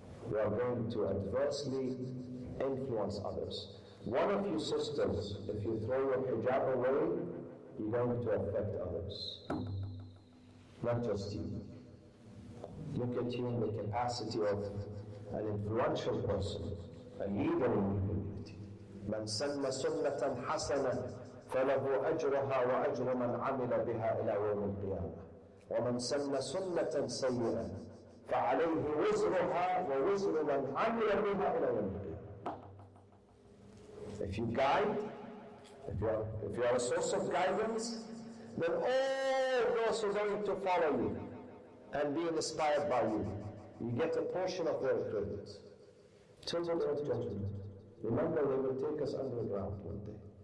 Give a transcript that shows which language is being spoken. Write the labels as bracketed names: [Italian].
[English] You are going to adversely influence others. One of you sisters, if you throw your hijab away, you're going to affect others. Not just you. Look at you in the capacity of an influential person, a leader in the community. [Arabic] من سن سنة حسنة فله أجرها وأجر من عمل بها إلى يوم القيامة ومن سن سنة سيئة فعليه وزرها ووزر من عمل بها إلى يوم القيامة. [English] If you guide, if you are a source of guidance, then all those who are going to follow you and be inspired by you, you get a portion of their credit. Till the Lord's judgment. Remember, they will take us underground one day.